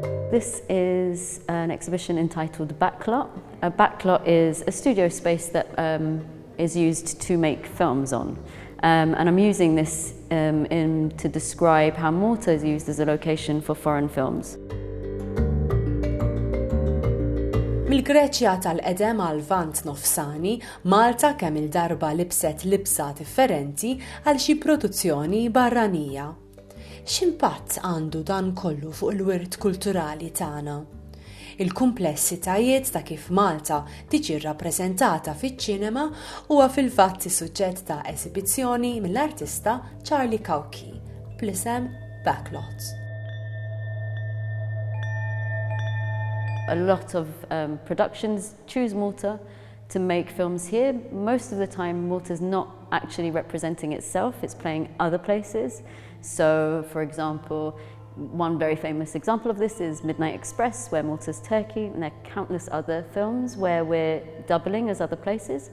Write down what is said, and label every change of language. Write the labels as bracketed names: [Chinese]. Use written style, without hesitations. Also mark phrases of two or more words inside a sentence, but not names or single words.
[English] This is an exhibition entitled Backlot. A backlot is a studio space that is used to make films on. And I'm using this to describe how Malta is used as a location for foreign films. [Maltese] Mill-Greċja tal-Qedem għall-Lvant Nofsani, Malta kemm-il darba libset libsa differenti għal xi produzzjoni barranija. X'impatt għandu dan kollu fuq il-wirt kulturali tagħna? Il-kumplessitajiet ta' kif Malta tiġi rrappreżentata fiċ-ċinema huwa filfatt is-suġġett ta' esibizzjoni mill-artista Charlie Cauchi, bl-isem Backlot. [English] A lot of productions choose Malta to make films here. Most of the time Malta's not actually representing itself, it's playing other places. So, for example, one very famous example of this is Midnight Express, where Malta's Turkey, and there are countless other films where we're doubling as other places.